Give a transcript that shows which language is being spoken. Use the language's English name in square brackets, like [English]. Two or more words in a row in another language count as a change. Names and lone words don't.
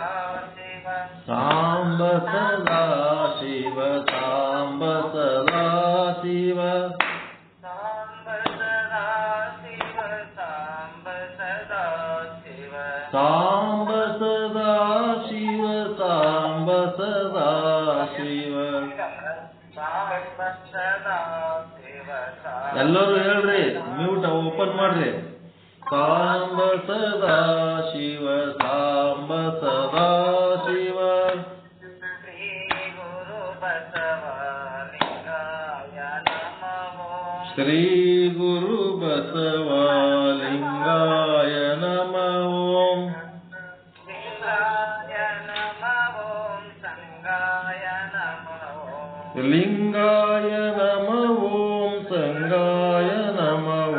[Sanskrit] ಶಿವ, ಸಾಂಬ ಸದಾ ಶಿವ, ಸಾಂಬ ಸದಾ ಶಿವ, ಸಾಂಬ ಸದಾ ಶಿವ, ಸಾಂಬ ಸದಾ ಶಿವ, ಸಾಂಬ ಸದಾ ಶಿವ, ಸಾಂಬ ಸದಾ ಶಿವ, ಸಾಂಬ ಸದಾ ಶಿವ. [Kannada] ಎಲ್ಲರೂ ಹೇಳ್ರಿ, ಮ್ಯೂಟ್ ಓಪನ್ ಮಾಡ್ರಿ. [Sanskrit] ಸಾಂಬ ಸದಾ ಶಿವ, ಸಾಂಬ ಸದಾ ಶಿವ, ಶ್ರೀ ಗುರು ಬಸವಲಿಂಗಾಯ ನಮೋ, ಶ್ರೀ ಗುರು ಬಸವಲಿಂಗಾಯ ನಮೋ, ಲಿಂಗಾಯ ನಮೋ, ಸಂಗಾಯ ನಮೋ, ಲಿಂಗಾಯ ನಮೋ, ಸಂಗಾಯ ನಮೋ.